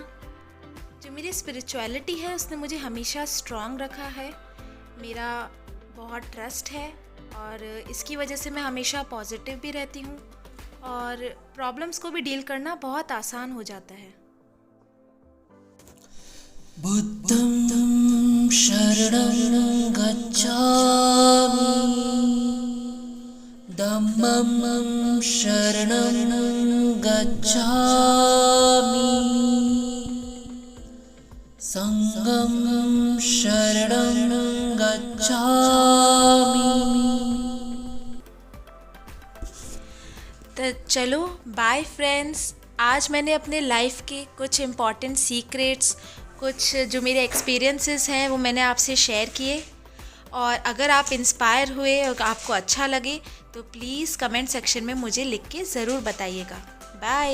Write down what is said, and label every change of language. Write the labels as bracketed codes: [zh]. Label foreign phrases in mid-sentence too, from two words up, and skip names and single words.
[hi] जो मेरी स्पिरिचुअलिटी है उसने मुझे हमेशा स्ट्रॉन्ग रखा है, मेरा बहुत ट्रस्ट है, और इसकी वजह से मैं हमेशा पॉजिटिव भी रहती हूँ और प्रॉब्लम्स को भी डील करना बहुत आसान हो जाता है। [pi] बुद्धं शरणं गच्छामि, धम्मं शरणं गच्छामि, संघं शरणं गच्छामि। [hi] तो चलो [en] bye friends, [hi] आज मैंने अपने लाइफ के कुछ [en] important secrets, [hi] कुछ जो मेरे एक्सपीरियंसेस हैं वो मैंने आपसे शेयर किए। और अगर आप इंस्पायर हुए और आपको अच्छा लगे तो [en] please comment section [hi] में मुझे लिख के ज़रूर बताइएगा।